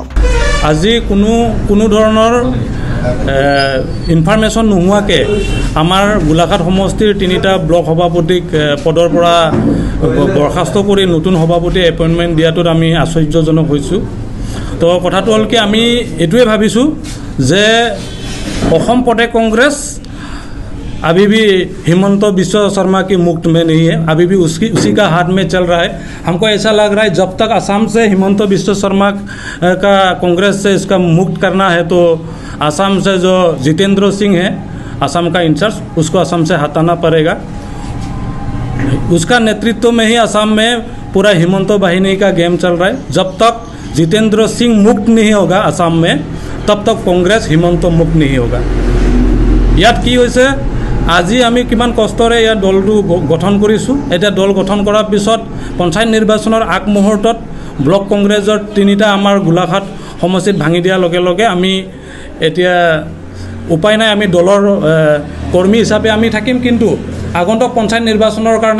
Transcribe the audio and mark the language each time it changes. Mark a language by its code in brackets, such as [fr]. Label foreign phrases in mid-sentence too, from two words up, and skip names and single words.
[as] আজি কোনো ধৰণৰ ইনফৰমেশ্যন নোহোৱাকৈ আমাৰ গোলাঘাট সমষ্টিৰ 3টা ব্লক সভাপতিক পদৰ পৰা বৰখাস্ত কৰি নতুন সভাপতি এপইণ্টমেণ্ট দিয়াটোত আমি আশ্চৰ্যজনক হৈছোঁ তো কথাটো হ'ল কি আমি এইটোৱে ভাবিছোঁ যে অসম প্ৰদেশ কংগ্ৰেছ [hi] अभी भी हिमंत बिश्व शर्मा की मुक्त में नहीं है अभी भी उसी का हाथ में चल रहा है हमको ऐसा लग रहा है जब तक असम से हिमंत बिश्व शर्मा का कांग्रेस से इसका मुक्त करना है तो असम से जो जितेंद्र सिंह है असम का इंचार्ज उसको असम से हटाना पड़ेगा उसका नेतृत्व में ही असम में पूरा हिमंत बाहिनी का गेम चल रहा है जब तक जितेंद्र सिंह मुक्त नहीं होगा असम में तब तक कांग्रेस हिमंत मुक्त नहीं होगा [as] ইয়াত কি হৈছে আজি আমি কিমান কষ্টৰে ইয়াত দলটো গঠন কৰিছোঁ এটা দল গঠন কৰাৰ পিছত পঞ্চায়ত নিৰ্বাচনৰ আগমুহূৰ্তত ব্লক কংগ্ৰেছৰ 3টা আমাৰ গোলাঘাট সমষ্টিত ভাঙি দিয়াৰ লগে লগে আমি এতিয়া উপায় নাই আমি দলৰ কৰ্মী হিচাপে আমি থাকিম কিন্তু আগন্তুক পঞ্চায়ত নিৰ্বাচনৰ কাৰণে